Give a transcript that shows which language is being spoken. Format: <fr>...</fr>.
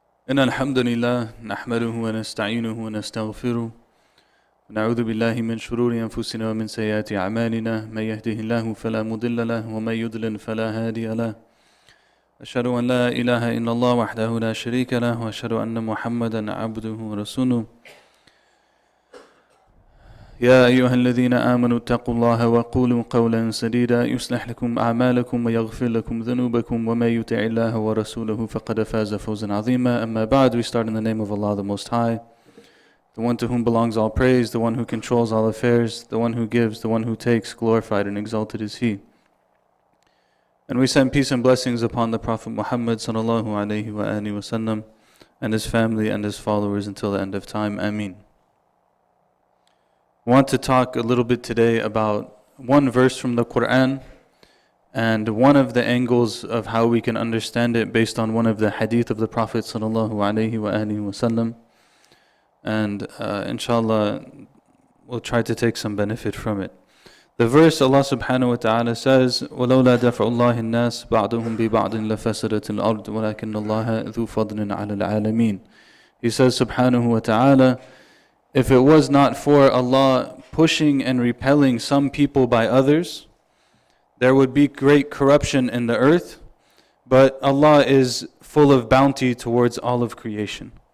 <ar>إن الحمد لله نحمده ونستعينه ونستغفره ونعوذ بالله من شرور أنفسنا ومن سيئات أعمالنا من يهده الله فلا مضل له ومن يضلل فلا هادي له أشهد أن لا إله إلا الله وحده لا شريك له وأشهد أن محمدا عبده ورسوله يا أيها الذين آمنوا اتقوا الله وقولوا قولا سديدا يصلح لكم أعمالكم ويغفر لكم ذنوبكم ومن يطع الله ورسوله فقد فاز فوزا عظيما. أما بعد,</ar> <en>we start in the name of Allah the Most High, the one to whom belongs all praise, the one who controls all affairs, the one who gives, the one who takes, glorified and exalted is He. And we send peace and blessings upon the Prophet Muhammad sallallahu alaihi wasallam and his family and his followers until the end of time. Ameen. I want to talk a little bit today about one verse from the Quran and one of the angles of how we can understand it based on one of the hadith of the Prophet sallallahu alaihi wasallam. And inshallah, we'll try to take some benefit from it. The verse, Allah subhanahu wa ta'ala says,</en> <ar>وَلَوْلَا دَفْعُ اللَّهِ النَّاسِ بَعْضُهُمْ بِبَعْضٍ لَفَسَدَتِ الْأَرْضُ وَلَكِنَّ اللَّهَ ذُو فَضْلٍ عَلَى الْعَالَمِينَ.</ar> <en>He says subhanahu wa ta'ala, if it was not for Allah pushing and repelling some people by others, there would be great corruption in the earth, but Allah is full of bounty towards all of creation.</en>